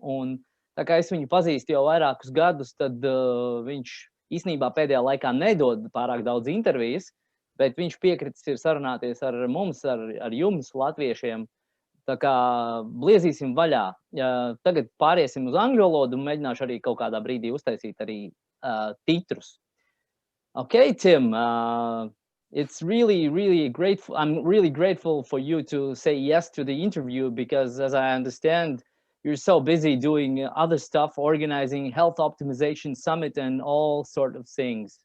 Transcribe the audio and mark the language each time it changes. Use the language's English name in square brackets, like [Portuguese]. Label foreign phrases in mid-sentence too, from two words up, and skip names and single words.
[Latvian] Un tā kā es viņu pazīstu jau vairākus gadus, tad viņš īstenībā pēdējā laikā nedod pārāk daudz intervijas, bet viņš piekritis ir sarunāties ar mums, ar jums, latviešiem. Tā kā bliezīsim vaļā. Tagad pāriesim uz angļu valodu un mēģināšu arī kaut kādā brīdī uztaisīt arī titrus. [English] Okay, Tim, it's really grateful. I'm really grateful for you to say yes to the interview because, as I understand, you're so busy doing other stuff, organizing health optimization summit and all sort of things.